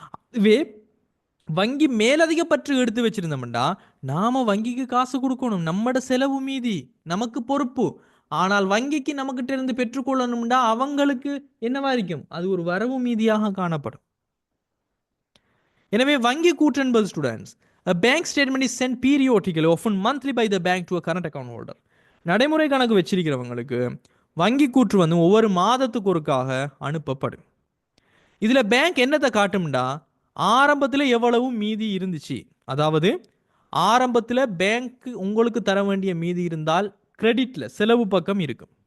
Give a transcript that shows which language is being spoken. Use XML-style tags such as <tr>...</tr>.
<ta>இதுவே வங்கி மேலதிக பற்று எடுத்து வச்சிருந்தோம்டா நாம வங்கிக்கு காசு கொடுக்கணும், நம்மட செலவு மீதி நமக்கு பொறுப்பு. ஆனால் வங்கிக்கு நமக்கிட்ட இருந்து பெற்றுக்கொள்ளணும்டா அவங்களுக்கு என்னவா இருக்கும், அது ஒரு வரவு மீதியாக காணப்படும். எனவே வங்கி கூற்று என்பது students,</ta> <en>a bank statement is sent periodically, often monthly by the bank to a current account holder.</en> <ta>நடைமுறை கணக்கு வச்சிருக்கிறவங்களுக்கு வங்கி கூற்று வந்து ஒவ்வொரு மாதத்துக்கு ஒருக்காக அனுப்பப்படும். இதுல பேங்க் என்னத்தை காட்டும்டா, ஆரம்பத்தில் எவ்வளவு மீதி இருந்துச்சு, அதாவது ஆரம்பத்தில் பேங்க் உங்களுக்கு தர வேண்டிய மீதி இருந்தால் கிரெடிட்ல செலவு பக்கம் இருக்கும்.</ta>